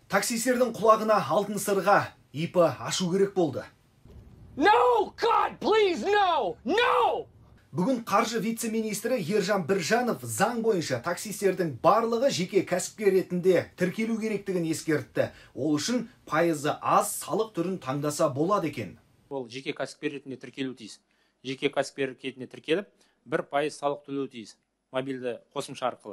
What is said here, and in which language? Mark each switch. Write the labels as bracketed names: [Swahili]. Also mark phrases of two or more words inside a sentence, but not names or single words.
[Kazakh] Таксистердің құлағына алтын сырға ИП ашу керек болды. [English] No, God, please, no, no! [Kazakh] Бүгін қаржы вице-министрі Ержан Біржанов заң бойынша таксистердің барлығы жеке кәсіпкер ретінде тіркелу керектігін ескертті. Ол үшін пайызы аз салық түрін таңдаса болады екен. Ол жеке кәсіпкер ретінде тіркелу тиіс. Жеке кәсіпкер ретінде тіркеліп, 1% салық төлеу тиіс мобильді қосымша арқылы.